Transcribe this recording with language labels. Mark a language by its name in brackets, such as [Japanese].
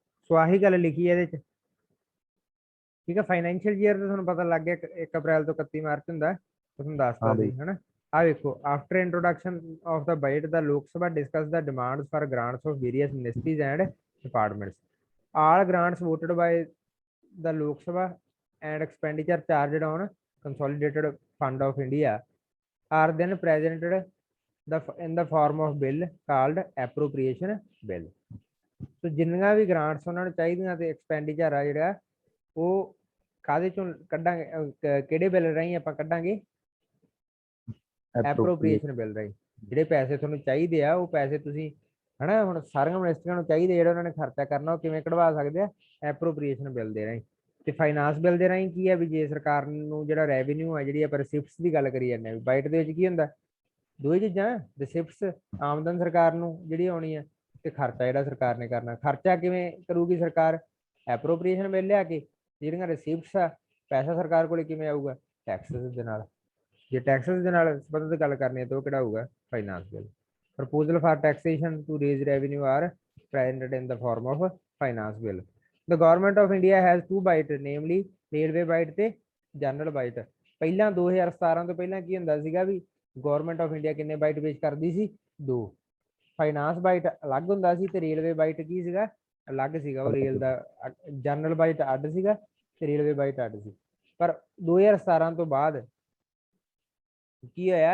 [Punjabi] ਸੋ ਆਹੀ ਗੱਲ ਲਿਖੀ ਹੈ ਇਹਦੇ ਚ। ਠੀਕ ਹੈ। ਫਾਈਨੈਂਸ਼ੀਅਲ ਈਅਰ ਦਾ ਤੁਹਾਨੂੰ ਪਤਾ ਲੱਗ ਗਿਆ 1 ਅਪ੍ਰੈਲ ਤੋਂ 31 ਮਾਰਚ ਹੁੰਦਾ, ਤੁਹਾਨੂੰ ਦੱਸਤਾ ਸੀ, ਹਨਾ। ਆ ਵੇਖੋ, [English] After introduction of the budget the Lok Sabha discuss the demands for grants of various ministries and departments. All grants voted by the Lok Sabha and expenditure charged on consolidated fund of India are then presented in the form of bill called appropriation bill। [Punjabi] ਸੋ ਜਿੰਨੀਆਂ ਵੀ grants ਉਹਨਾਂ ਨੂੰ ਚਾਹੀਦੀਆਂ ਤੇ expenditure ਆ ਜਿਹੜਾ ਉਹ ਕਾਹਦੇ ਚੋਂ ਕੱਢਾਂਗੇ, ਕਿਹੜੇ ਬਿੱਲ ਰਾਹੀਂ ਆਪਾਂ ਕੱਢਾਂਗੇ? ਐਪਰੋਪ੍ਰੀਏਸ਼ਨ ਬਿੱਲ ਰਾਹੀਂ। ਜਿਹੜੇ ਪੈਸੇ ਤੁਹਾਨੂੰ ਚਾਹੀਦੇ ਆ ਉਹ ਪੈਸੇ ਤੁਸੀਂ ਹਨਾ ਹੁਣ ਸਾਰੀਆਂ ਮਿਨਿਸਟਰੀਆਂ ਨੂੰ ਚਾਹੀਦੇ ਜਿਹੜੇ ਉਹਨਾਂ ਨੇ ਖਰਚਾ ਕਰਨਾ ਉਹ ਕਿਵੇਂ ਕਢਵਾ ਸਕਦੇ ਆ? ਐਪਰੋਪ੍ਰੀਏਸ਼ਨ ਬਿੱਲ ਦੇ ਰਾਹੀਂ। ਤੇ ਫਾਈਨਾਂਸ ਬਿੱਲ ਦੇ ਰਾਹੀਂ ਕੀ ਆ ਵੀ ਜੇ ਸਰਕਾਰ ਨੂੰ ਜਿਹੜਾ ਰੈਵਨਿਊ ਆ ਜਿਹੜੀ ਆਪਾਂ ਰਿਸਿਪਟਸ ਦੀ ਗੱਲ ਕਰੀ ਜਾਂਦੇ ਆ ਬਾਈਟ ਦੇ ਵਿੱਚ ਕੀ ਹੁੰਦਾ? ਦੋ ਹੀ ਚੀਜ਼ਾਂ, ਰਿਸਿਪਟਸ ਆਮਦਨ ਸਰਕਾਰ ਨੂੰ ਜਿਹੜੀ ਆਉਣੀ ਆ ਤੇ ਖਰਚਾ ਜਿਹੜਾ ਸਰਕਾਰ ਨੇ ਕਰਨਾ। ਖਰਚਾ ਕਿਵੇਂ ਕਰੂਗੀ ਸਰਕਾਰ? ਐਪਰੋਪ੍ਰੀਏਸ਼ਨ ਬਿੱਲ ਲਿਆ ਕੇ। ਜਿਹੜੀਆਂ ਰਿਸਿਪਟਸ ਆ ਪੈਸਾ ਸਰਕਾਰ ਕੋਲੇ ਕਿਵੇਂ ਆਊਗਾ? ਟੈਕਸਸ ਦੇ ਨਾਲ। ਜੇ ਟੈਕਸਸ ਦੇ ਨਾਲ ਸੰਬੰਧਿਤ ਗੱਲ ਕਰਨੀ ਹੈ ਤਾਂ ਉਹ ਕਿਹੜਾ ਹੋਊਗਾ? Finance bill. [English] Proposal for taxation to raise revenue are presented in the form of finance bill। The government of India has two bite, namely railway bite [Punjabi] ਤੇ ਜਨਰਲ ਬਾਈਟ। ਪਹਿਲਾਂ 2017 ਤੋਂ ਪਹਿਲਾਂ ਕੀ ਹੁੰਦਾ ਸੀਗਾ ਵੀ ਗਵਰਨਮੈਂਟ ਆਫ ਇੰਡੀਆ ਕਿੰਨੇ bite ਪੇਸ਼ ਕਰਦੀ ਸੀ? 2। Finance bite ਅਲੱਗ ਹੁੰਦਾ ਸੀ ਤੇ ਰੇਲਵੇ ਬਾਈਟ ਕੀ ਸੀਗਾ? ਅਲੱਗ ਸੀਗਾ। ਉਹ ਰੇਲ ਦਾ ਜਨਰਲ ਬਾਈਟ ਅੱਡ ਸੀਗਾ ਤੇ ਰੇਲਵੇ ਬਾਈਟ ਅੱਡ ਸੀ। ਪਰ 2017 ਤੋਂ ਬਾਅਦ ਕੀ ਹੋਇਆ?